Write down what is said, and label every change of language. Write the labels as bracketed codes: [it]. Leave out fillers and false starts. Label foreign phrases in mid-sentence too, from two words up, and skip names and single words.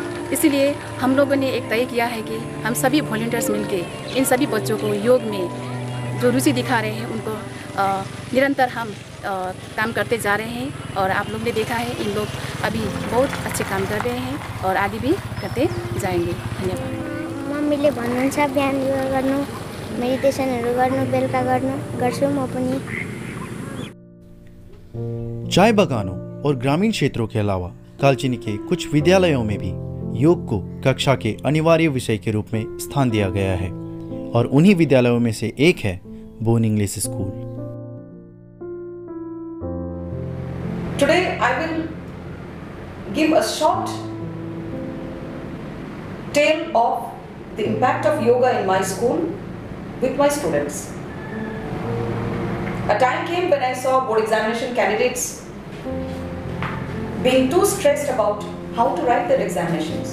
[hi] इसीलिए हम लोगों ने एक तय किया है कि हम सभी वॉलंटियर्स मिलके इन सभी बच्चों को योग में जो रुचि दिखा रहे हैं उनको निरंतर हम काम करते जा रहे हैं। और आप लोग ने देखा है इन लोग अभी बहुत अच्छे काम कर रहे हैं और आगे भी करते जाएंगे। धन्यवाद। [ne] मम्मीले भन्नुहुन्छ बिहान योगा गर्नु, मेडिटेसनहरू गर्नु, बेलुका गर्छु म पनि। [hi] चाय बागानों और ग्रामीण क्षेत्रों के अलावा कालचिनी के कुछ विद्यालयों में भी योग को कक्षा के अनिवार्य विषय के रूप में स्थान दिया गया है और उन्हीं विद्यालयों में से एक है बोन इंग्लिश स्कूल। [en] Today I will give a short tale of the impact of yoga in my school with my students. A time came when I saw board examination candidates being too stressed about how to write their examinations.